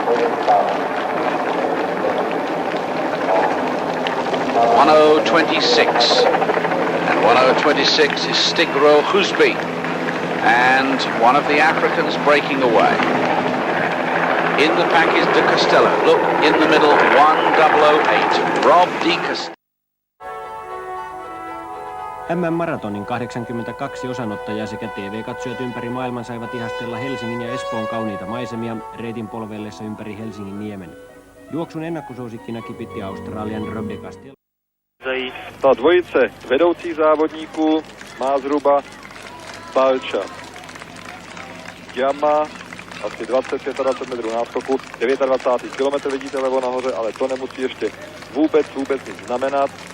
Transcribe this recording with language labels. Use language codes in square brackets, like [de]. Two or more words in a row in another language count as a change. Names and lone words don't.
[en] 1026. And 1026 is Stigro Husby. And one of the Africans breaking away. In the pack is De Castella. Look, in the middle, 1008. Rob De Castella. [fi] MM-maratonin 82 osanottajaa sekä TV-katsojat ympäri maailman saivat ihastella Helsingin ja Espoon kauniita maisemia reitin polvellessa ympäri Helsingin niemen. Juoksun ennakkosuosikkina kipitti Australian Rob De Castella. [cs] Ta dvojice vedoucích závodníků má zhruba Balča Jama, asi 20-25 metrů náskoku, 29. kilometr vidíte levo nahoře, ale to nemusí ještě vůbec nic znamenat.